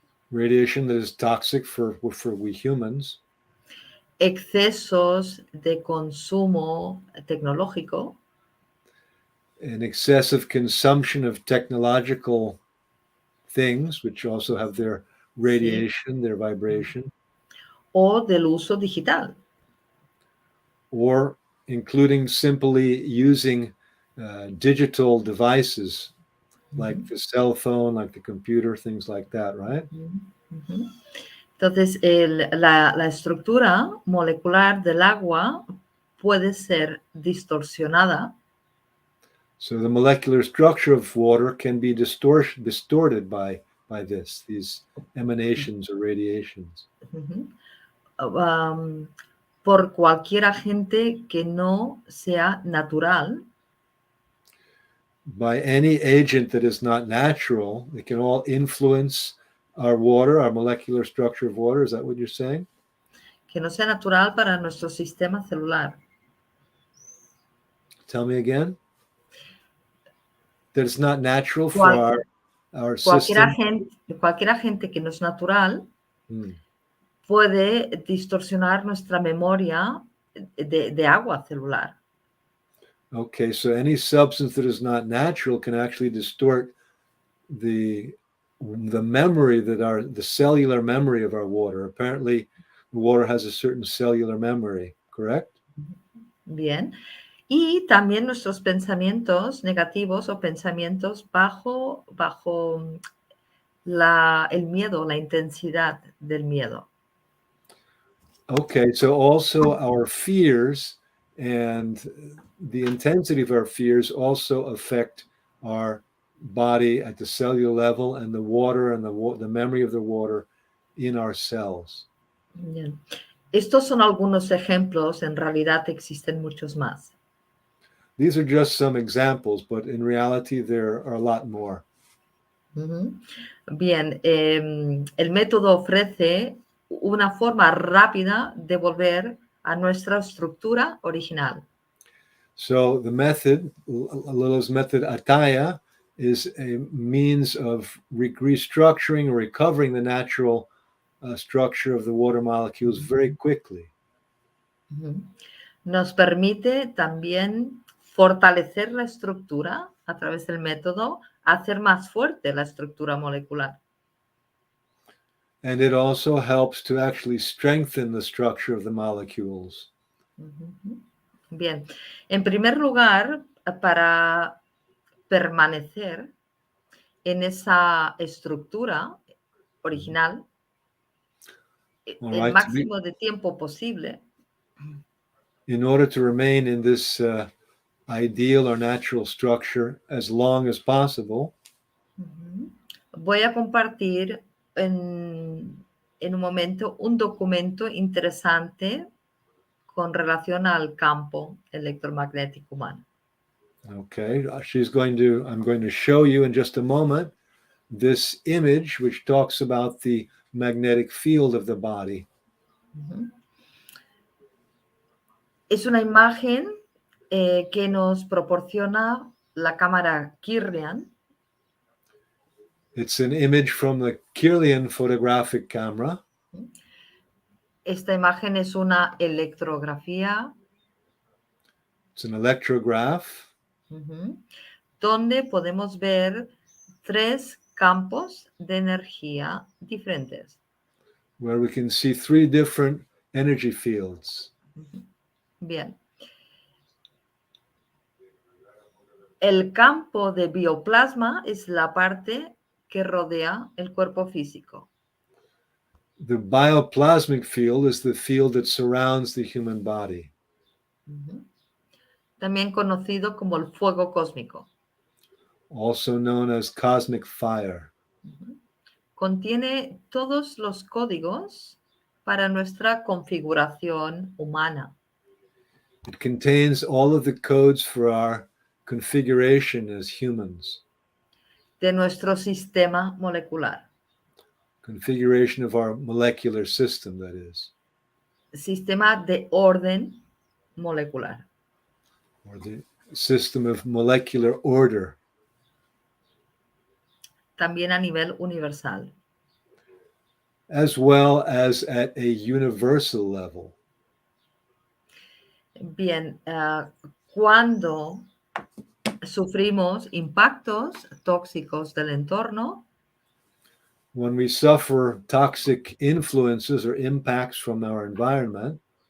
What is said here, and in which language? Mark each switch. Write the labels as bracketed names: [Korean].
[English] radiation that is toxic for we humans, [Spanish] excesos de consumo tecnológico, [English] an excessive consumption of technological things, which also have their radiation, their vibration, [Spanish] o del uso digital. [English] or including simply using digital devices like the cell phone, like the computer, things like that, right? Ujú. [Spanish] Entonces, la estructura molecular del agua puede ser distorsionada. [English] So the molecular structure of water can be distorted by these emanations or radiations. Ujú. [Spanish] Por cualquier agente que no sea natural, [English] By any agent that is not natural, it can all influence our water, our molecular structure of water. Is that what you're saying? [Spanish] que no sea natural para nuestro sistema celular. [English] Tell me again. That it's not natural for [Spanish] Cual- [English] our [Spanish] cualquier, [English] system. [Spanish] cualquier agente que no es natural Hmm. puede distorsionar nuestra memoria de agua celular. [English] Okay, so any substance that is not natural can actually distort the memory the cellular memory of our water. Apparently, the water has a certain cellular memory, correct? [Spanish] Bien. Y también nuestros pensamientos negativos o pensamientos bajo el miedo, la intensidad del miedo. [English] Okay, so also our fears and the intensity of our fears also affect our body at the cellular level and the water and the memory of the water in our cells. [Spanish] Bien. Estos son algunos ejemplos, en realidad existen muchos más. [English] These are just some examples, but in reality, there are a lot more. [Spanish] Bien, el método ofrece una forma rápida de volver a nuestra estructura original. [English] So the method, Lola's method Ataya, is a means of restructuring or recovering the natural structure of the water molecules very quickly. [Spanish] Nos permite también fortalecer la estructura a través del método, hacer más fuerte la estructura molecular. [English] And it also helps to actually strengthen the structure of the molecules. [Spanish] Bien, en primer lugar, para permanecer en esa estructura original [English] All [Spanish] el [English] right, [Spanish] máximo de tiempo posible, [English] in order to remain in this ideal or natural structure as long as possible, [Spanish] voy a compartir en un momento un documento interesante con relación al campo electromagnético humano. [English] okay, I'm going to show you in just a moment this image which talks about the magnetic field of the body. [Spanish] Es una imagen que nos proporciona la cámara Kirlian. [English] It's an image from the Kirlian photographic camera. [Spanish] Esta imagen es una electrografía. [English] It's an electrograph. [Spanish] Donde podemos ver 3 campos de energía diferentes. [English] Where we can see 3 different energy fields. [Spanish] Bien. El campo de bioplasma es la parte que rodea el cuerpo físico. [English] The bioplasmic field is the field that surrounds the human body. [Spanish] También conocido como el fuego cósmico. [English] Also known as cosmic fire. [Spanish] Contiene todos los códigos para nuestra configuración humana. [English] It contains all of the codes for our configuration as humans. [Spanish] De nuestro sistema molecular. [English] Configuration of our molecular system, that is. [Spanish] Sistema de orden molecular. [English] Or the system of molecular order. [Spanish] También a nivel universal. [English] As well as at a universal level. [Spanish] Bien, cuando sufrimos impactos tóxicos del entorno, [English] when we suffer toxic influences or impacts from our environment,